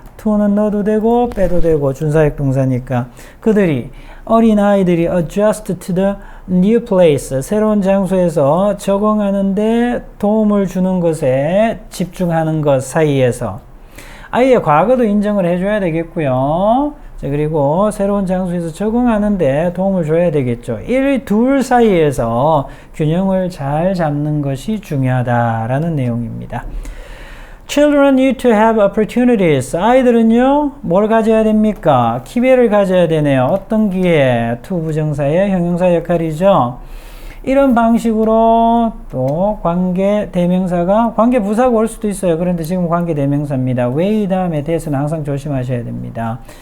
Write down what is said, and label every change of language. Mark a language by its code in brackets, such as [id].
[ko] to는 넣어도 되고 빼도 되고 준사역 동사니까. 그들이, 어린아이들이 [en] adjust to the new place, [ko] 새로운 장소에서 적응하는데 도움을 주는 것에 집중하는 것 사이에서 아이의 과거도 인정을 해줘야 되겠고요. 자, 그리고 새로운 장소에서 적응하는데 도움을 줘야 되겠죠. 1, 2 사이에서 균형을 잘 잡는 것이 중요하다라는 내용입니다. [en] Children need to have opportunities. [ko] 아이들은요, 뭘 가져야 됩니까? 기회를 가져야 되네요. 어떤 기회? to 부정사의 형용사 역할이죠. 이런 방식으로 또 관계 대명사가 관계 부사가 올 수도 있어요. 그런데 지금 관계 대명사입니다. way 다음에 대해서는 항상 조심하셔야 됩니다.